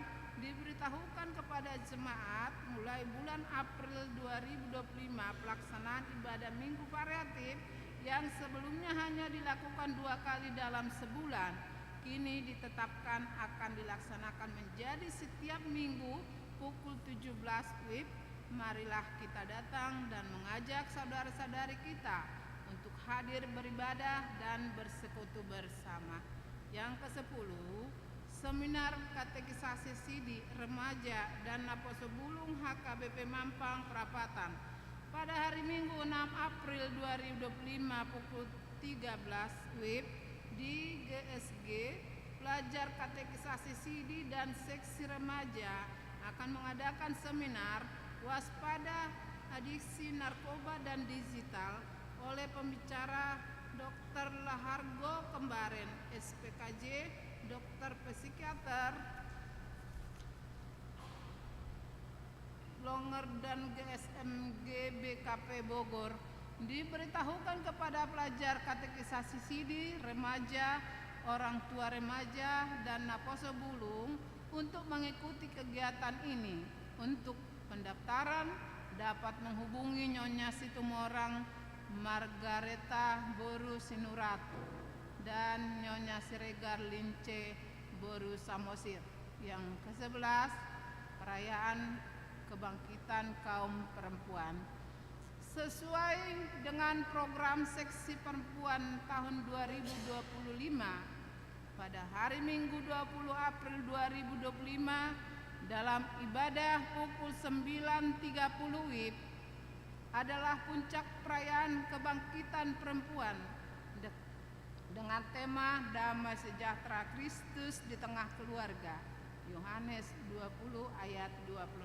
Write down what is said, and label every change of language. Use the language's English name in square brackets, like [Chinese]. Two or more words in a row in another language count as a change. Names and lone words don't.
[Indonesian] Diberitahukan kepada jemaat mulai bulan April 2025 pelaksanaan ibadah minggu variatif yang sebelumnya hanya dilakukan 2 kali dalam sebulan, kini ditetapkan akan dilaksanakan menjadi setiap minggu pukul 17 WIB. Marilah kita datang dan mengajak saudara-saudari kita untuk hadir beribadah dan bersekutu bersama. Yang ke-10, seminar katekisasi Sidi Remaja dan Naposo Bulung HKBP Mampang Perapatan pada hari Minggu 6 April 2025 pukul 13 WIB di GSG. Pelajar katekisasi Sidi dan seksi remaja akan mengadakan seminar waspada adiksi narkoba dan digital oleh pembicara Dr. Lahargo Kembaren, SPKJ, dokter psikiater Longer dan GSMG BKP Bogor. Diberitahukan kepada pelajar katekisasi Sidi remaja, orang tua remaja dan Naposo Bulung untuk mengikuti kegiatan ini. Untuk pendaftaran dapat menghubungi Nyonya Situmorang Margareta Boru Sinuratu dan Nyonya Siregar Lince Boru Samosir. Yang ke-11, perayaan kebangkitan kaum perempuan. Sesuai dengan program seksi perempuan tahun 2025, pada hari Minggu 20 April 2025 dalam ibadah pukul 9.30 WIB adalah puncak perayaan kebangkitan perempuan dengan tema Damai Sejahtera Kristus di Tengah Keluarga, Yohanes 20 ayat 26.